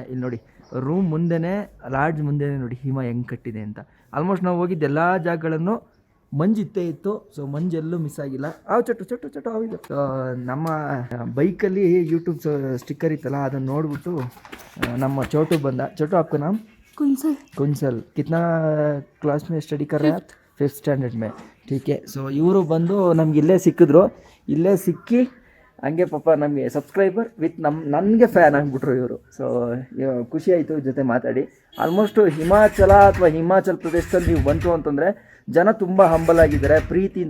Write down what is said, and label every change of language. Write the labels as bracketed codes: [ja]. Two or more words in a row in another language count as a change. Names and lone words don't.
[kn] ಇಲ್ಲಿ ನೋಡಿ, ರೂಮ್ ಮುಂದೆನೇ, ಲಾಡ್ಜ್ ಮುಂದೆನೇ ನೋಡಿ ಹಿಮ ಹೆಂಗೆ ಕಟ್ಟಿದೆ ಅಂತ. ಆಲ್ಮೋಸ್ಟ್ ನಾವು ಹೋಗಿದ್ದು ಎಲ್ಲ ಜಾಗಗಳನ್ನು ಮಂಜಿತ್ತೇ ಇತ್ತು. ಸೊ ಮಂಜೆಲ್ಲೂ ಮಿಸ್ ಆಗಿಲ್ಲ. ಚಟು ಆಗಿದೆ. ನಮ್ಮ ಬೈಕಲ್ಲಿ ಯೂಟ್ಯೂಬ್ ಸ್ಟಿಕ್ಕರ್ ಇತ್ತಲ್ಲ, ಅದನ್ನು ನೋಡ್ಬಿಟ್ಟು ನಮ್ಮ ಚೋಟು ಬಂದ. [hi] ಚೋಟು आपका नाम? ಕುನ್ಸಲ್. कितना क्लास में ಸ್ಟಡಿ कर रहे हैं? 5th स्टैंडर्ड में. ठीक है. [kn] ಸೊ ಇವರು ಬಂದು ನಮ್ಗೆ ಇಲ್ಲೇ ಸಿಕ್ಕಿದ್ರು. ಇಲ್ಲೇ ಸಿಕ್ಕಿ ಹಂಗೆ ಪಾಪ ನಮಗೆ [en] subscriber with [kn] ನನಗೆ ಫ್ಯಾನ್ ಆಗಿಬಿಟ್ರು ಇವರು. ಸೊ ಖುಷಿ ಆಯಿತು ಜೊತೆ ಮಾತಾಡಿ. ಆಲ್ಮೋಸ್ಟು ಹಿಮಾಚಲ್ ಪ್ರದೇಶದಲ್ಲಿ ನೀವು ಬಂತು ಅಂತಂದರೆ ಜನ ತುಂಬ ಹಂಬಲ್ ಆಗಿದ್ದಾರೆ, ಪ್ರೀತಿಯಿಂದ.